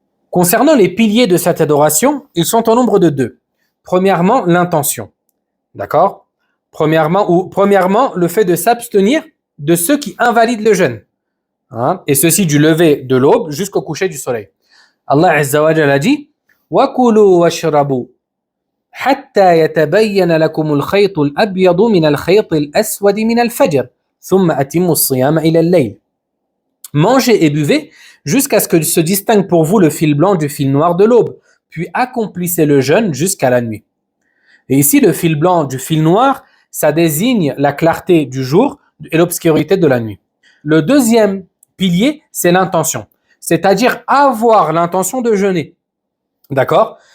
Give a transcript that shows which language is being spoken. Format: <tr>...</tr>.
<fr>Concernant les piliers de cette adoration, ils sont au nombre de 2. Premièrement, l'intention. D'accord? Premièrement, le fait de s'abstenir de ceux qui invalident le jeûne. Et ceci du lever de l'aube jusqu'au coucher du soleil.</fr> <ar>Allah Azza wa Jalla</ar> <fr>a dit</fr> <ar>وَكُلُوا وَاشْرَبُوا حَتَّى يَتَبَيَّنَ لَكُمُ الْخَيْطُ الْأَبْيَضُ مِنَ الْخَيْطِ الْأَسْوَدِ مِنَ الْفَجْرِ ثُمَّ أَتِمُّوا الصِّيَامَ إِلَى اللَّيْلِ.</ar> <fr>Mangez et buvez jusqu'à ce que se distingue pour vous le fil blanc du fil noir de l'aube, puis accomplissez le jeûne jusqu'à la nuit. Et ici, le fil blanc du fil noir, ça désigne la clarté du jour et l'obscurité de la nuit. Le deuxième pilier, c'est l'intention, c'est-à-dire avoir l'intention de jeûner. D'accord?</fr>